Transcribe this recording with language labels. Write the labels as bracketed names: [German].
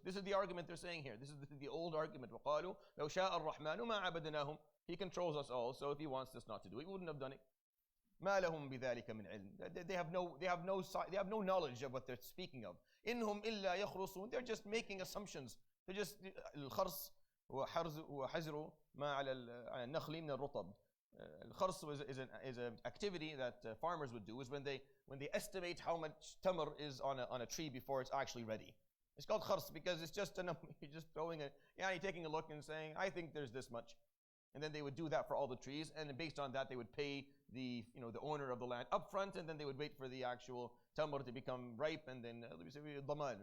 [English] This is the argument they're saying here. This is the old argument. [Arabic] وَقَالُوا لَوْ شَاءَ الرَّحْمَنُ مَا عَبَدْنَاهُم. [English] He controls us all, so if He wants us not to do it, He wouldn't have done it. [Arabic] مَا لَهُم بِذَلِكَ مِنْ عِلْمٍ. [English] They have no knowledge of what they're speaking of. [Arabic] إِنْهُمْ إِلَّا يَخْرُصُونَ. [English] They're just making assumptions. They're just [Arabic] الخرص وحزر ما على النخل من الرطب. [English] Al-khars is an activity that farmers would do, is when they estimate how much tamar is on a tree before it's actually ready. It's called khars because it's just you're just throwing you're taking a look and saying, I think there's this much. And then they would do that for all the trees, and then based on that they would pay the owner of the land up front, and then they would wait for the actual tamar to become ripe, and then daman.